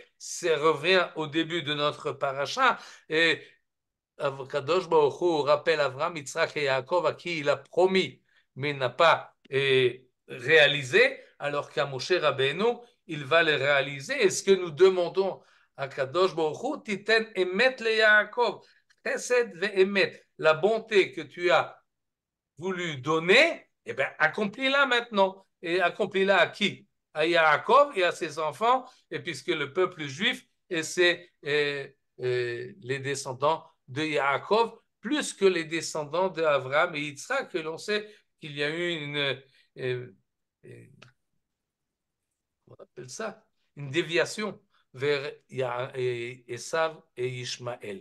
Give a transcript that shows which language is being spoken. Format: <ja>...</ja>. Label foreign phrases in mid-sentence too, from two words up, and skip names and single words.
<fr>Ça revient au début de notre paracha. Et Kadosh Baruch Hu rappelle Avraham, Yitzhak et Yaakov à qui il a promis, mais n'a pas réalisé, alors qu'à Moshe Rabbeinu, il va le réaliser. Et ce que nous demandons à Kadosh Baruch Hu,</fr> <he>תתן אמת ליעקב, חסד ואמת,</he> <fr>la bonté que tu as voulu donner, eh bien, accomplis-la maintenant. Et accomplis-la à qui? À Yaakov et à ses enfants, et puisque le peuple juif, et c'est les descendants de Yaakov, plus que les descendants d'Abraham et Yitzhak, que l'on sait qu'il y a eu on appelle ça, une déviation vers Esav et Ishmaël.</fr>